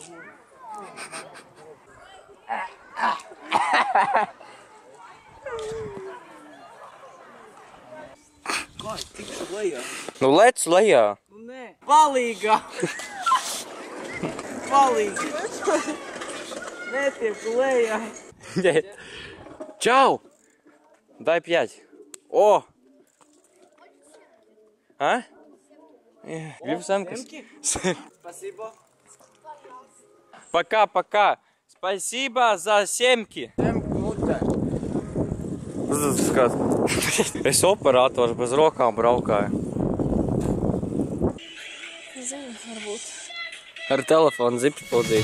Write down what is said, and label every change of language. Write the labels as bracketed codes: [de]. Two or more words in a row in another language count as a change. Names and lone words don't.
[lv] Ne. lejā. Nu, lec lejā. Nu, nē. Palīgā. Palīgā. Netiek lejā. Čau! [ru] Дай 5. О! [lv] А? Gribu semkas. [ru] Спасибо. Пока-пока. Спасибо за семки. [lv] Skat. Es operators bez rokām braukāju. Zinu, varbūt. Ar telefonu zips pildīt.